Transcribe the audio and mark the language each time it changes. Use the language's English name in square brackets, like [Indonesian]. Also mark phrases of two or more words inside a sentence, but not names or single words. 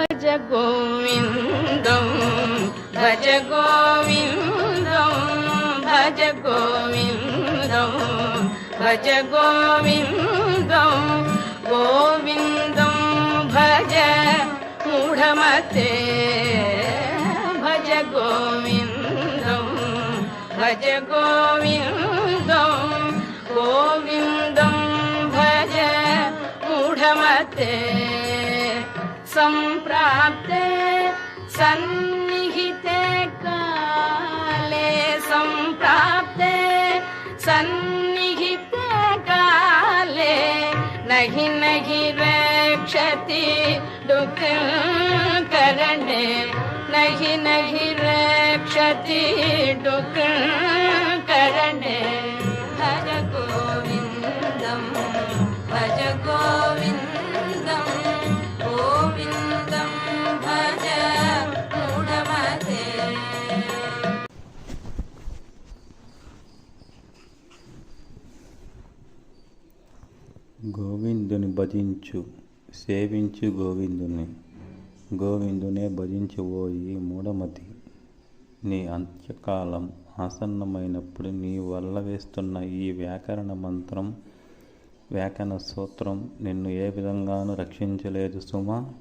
[Sanskrit] భజ గోవిందం భజ గోవిందం భజ గోవిందం భజ గోవిందం గోవిందం భజ మూఢమతే భజ గోవిందం భజ గోవిందం గోవిందం భజ మూఢమతే సంప్రాప్తే సన్నిహితే కాలే సంప్రాప్తే సన్నిహితే కాలే నహి నహి రక్షతి దుఃఖ కరణే నహి నహి రక్షతి దుఃఖ కరణే భజ గోవిందం భజ గోవిందం గోవిందం భజ మూఢమతే. [Telugu] గోవిందుని భజించు సేవించు గోవిందుని గోవిందునే భజించబోయి మూఢమతి. నీ అంత్యకాలం ఆసన్నమైనప్పుడు నీ వల్ల వేస్తున్న ఈ వ్యాకరణ మంత్రం వ్యాకరణ సూత్రం నిన్ను ఏ విధంగానూ రక్షించలేదు సుమా.